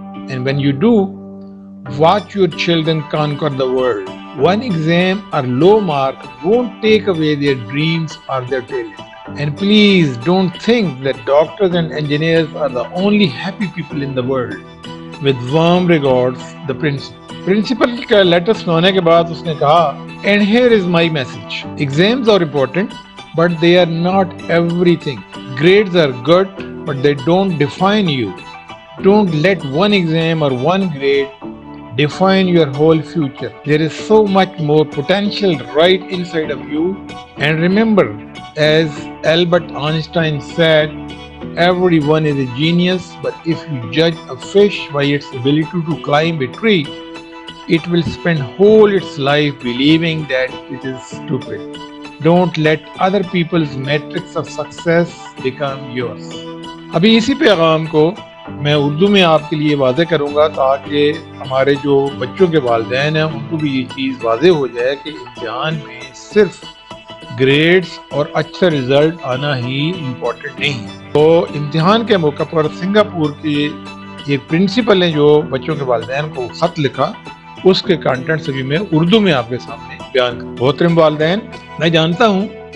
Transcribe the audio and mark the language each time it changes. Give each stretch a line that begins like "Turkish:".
English: And when you do, watch your children conquer the world. One exam or low mark won't take away their dreams or their talent. And please don't think that doctors and engineers are the only happy people in the world. With warm regards, the principal.
Urdu: Principal کا letter سنانے کے بعد اس نے کہا
English: and here is my message. Exams are important, but they are not everything. Grades are good, but they don't define you. Don't let one exam or one grade define your whole future. There is so much more potential right inside of you. And remember, as Albert Einstein said, everyone is a genius, but if you judge a fish by its ability to climb a tree, it will spend whole its life believing that it is stupid. Don't let other people's metrics of success become yours.
Urdu: ابھی اسی پیغام کو میں اردو میں آپ کے لیے واضح کروں گا تاکہ ہمارے جو بچوں کے والدین ہیں ان کو بھی یہ چیز واضح ہو جائے کہ امتحان میں صرف گریڈز اور اچھا رزلٹ آنا ہی امپورٹنٹ نہیں ہے۔ تو امتحان کے موقع پر سنگاپور کے ایک پرنسپل نے جو بچوں کے والدین کو خط لکھا، اس کے کانٹینٹس ابھی میں اردو میں آپ کے سامنے بیان کروں۔ محترم والدین، میں جانتا ہوں